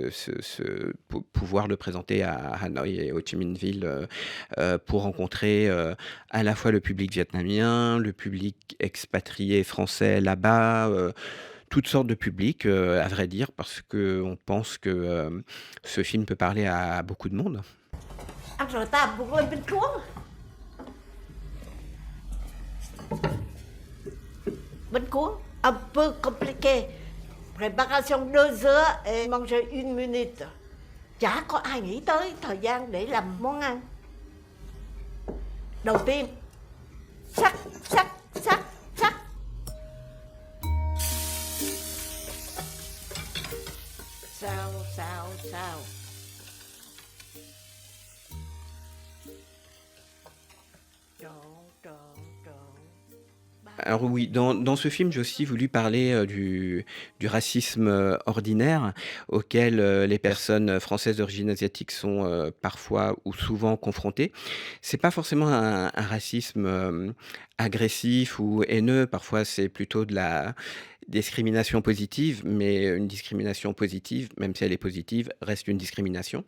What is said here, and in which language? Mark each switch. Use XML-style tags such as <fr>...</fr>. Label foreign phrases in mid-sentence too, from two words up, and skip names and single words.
<fr>pouvoir le présenter à Hanoï et Ho Chi Minh Ville, pour rencontrer, à la fois le public vietnamien, le public expatrié français là-bas, toutes sortes de publics, à vrai dire, parce qu'on pense que, ce film peut parler à beaucoup de monde.</fr> <vi>Ăn rồi ta buộc lên bên xuống. Bên cuốn,</vi> <fr>un peu compliqué. Préparation 2 heures et manger 1 minute.</fr> <vi>Chả có ai nghĩ tới thời gian để làm món ăn. Đầu tiên, sắc, sắc, sắc, sắc. Xào, xào, xào. Trộn, trộn, trộn.</vi> <fr>Alors oui, dans ce film, j'ai aussi voulu parler, du racisme, ordinaire auquel, les personnes françaises d'origine asiatique sont, parfois ou souvent confrontées. C'est pas forcément un racisme, agressif ou haineux, parfois c'est plutôt de discrimination positive, mais une discrimination positive, même si elle est positive, reste une discrimination.</fr>